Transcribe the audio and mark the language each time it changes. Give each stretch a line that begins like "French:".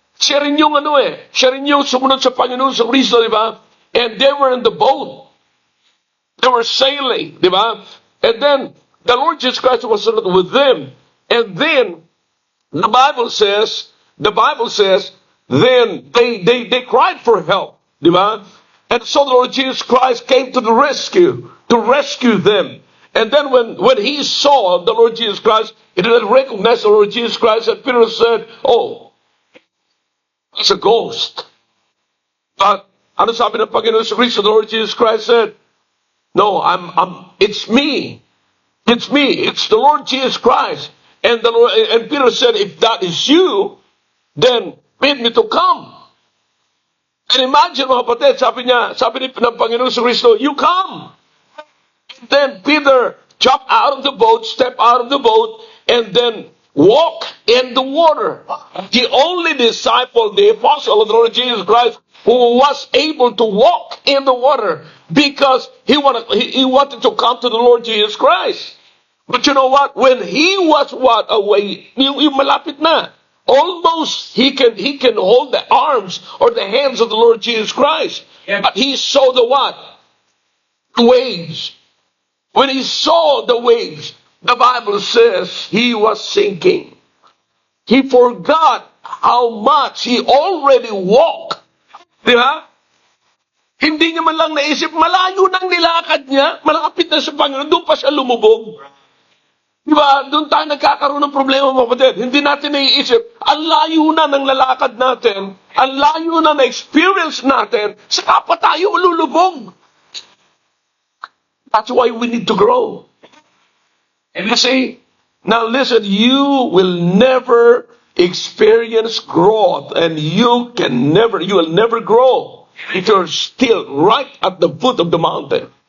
Filipino: Siya rin yung siya rin yung sumunod sa Panginoon sa Kristo, diba?
English: And they were in the boat. They were sailing, diba? And then, the Lord Jesus Christ was with them. And then, the Bible says, then they cried for help, diba? And so the Lord Jesus Christ came to the rescue, to rescue them. And then when he saw the Lord Jesus Christ, he did not recognize the Lord Jesus Christ, and Peter said, "Oh, it's a ghost." But
Filipino: ano sabi ng Panginoon sa Kristo?
English: The Lord Jesus Christ said, "No, it's me. It's me. It's the Lord Jesus Christ." And Peter said, "If that is you, then bid me to come." And imagine
Filipino: mga kapatid, sabi ng Panginoon sa Kristo,
English: "You come." And then Peter jumped out of the boat, stepped out of the boat, and then walked in the water. The only disciple, the apostle of the Lord Jesus Christ, who was able to walk in the water because he wanted to come to the Lord Jesus Christ. But you know what? When he was away,
Filipino: yung malapit na.
English: Almost he can hold the arms or the hands of the Lord Jesus Christ. Yeah. But he saw the what? The waves. When he saw the waves, the Bible says he was sinking. He forgot how much he already walked.
Filipino: Diba? Hindi niya man lang naisip, malayo nang nilakad niya, malapit na sa Panginoon, doon pa siya lumubog. Diba? Doon tayo nagkakaroon ng problema, mga kapatid. Hindi natin naiisip, ang layo na ng lalakad natin, ang layo na na-experience natin, saka pa tayo malulubog.
English: That's why we need to grow. And you see, now listen, you will never experience growth, and you will never grow if you're still right at the foot of the mountain.